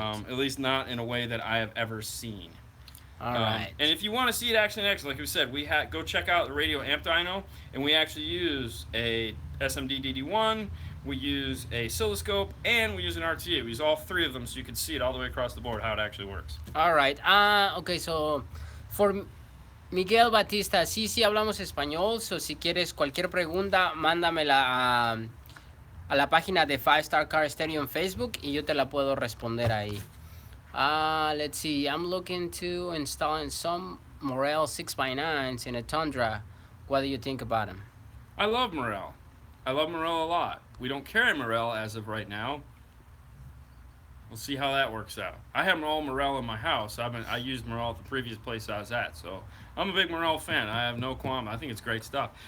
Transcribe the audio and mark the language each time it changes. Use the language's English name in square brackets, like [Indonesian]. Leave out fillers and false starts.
[English] At least not in a way that I have ever seen. All right. And if you want to see it actually in action, like we said, go check out the Radio Amp Dyno, and we actually use a SMD DD1. We use a oscilloscope, and we use an RTA. We use all three of them so you can see it all the way across the board how it actually works. All right. Okay, so for Miguel Batista, [Spanish] sí hablamos español. So si quieres cualquier pregunta, mándamela a la página de 5 Star Car Stereo en Facebook y yo te la puedo responder ahí. [English] Let's see. I'm looking to installing some Morel 6x9s in a Tundra. What do you think about them? I love Morel. I love Morel a lot. We don't carry Morel as of right now. We'll see how that works out. I have all Morel in my house. I used Morel at the previous place I was at, so I'm a big Morel fan. I have no qualm. I think it's great stuff.